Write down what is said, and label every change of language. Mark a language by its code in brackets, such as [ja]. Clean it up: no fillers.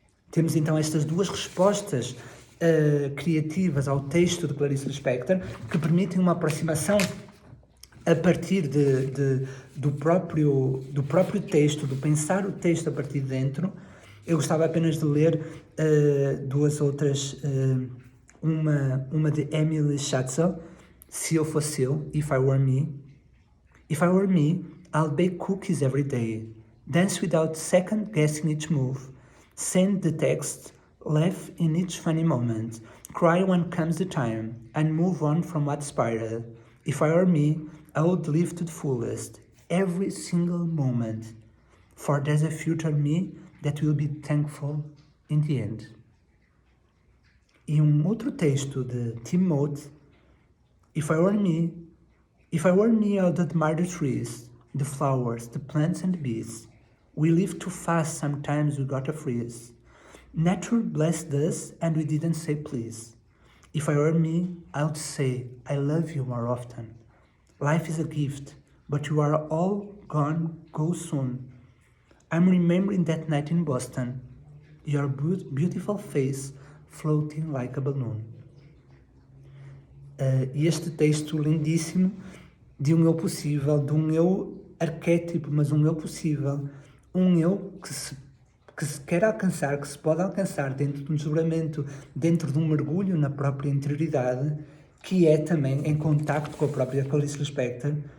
[pt] Temos então estas duas respostas criativas ao texto de Clarice Lispector que permitem uma aproximação a partir do próprio texto, do pensar o texto a partir de dentro. Eu gostava apenas de ler duas outras, uma de Emily Schatzel, Se Eu Fosse Eu, If I Were Me. [en] If I were me, I'll bake cookies every day, dance without second-guessing each move, send the text, laugh in each funny moment, cry when comes the time, and move on from what spiraled. If I were me, I would live to the fullest, every single moment, for there's a future me that will be thankful in the end. [pt] E outro texto de [en] Tim Mote, If I were me, I'd admire the trees, the flowers, the plants and the bees. We live too fast, sometimes we gotta freeze. Nature blessed us and we didn't say please. If I were me, I would say I love you more often. Life is a gift, but you are all gone, go soon. I'm remembering that night in Boston, your beautiful face floating like a balloon. [pt] E este texto lindíssimo de um eu possível, de um eu arquétipo, mas um eu possível, um eu que se quer alcançar, que se pode alcançar dentro de um desdobramento, dentro de um mergulho na própria interioridade, que é também em contacto com a própria Clarice Lispector,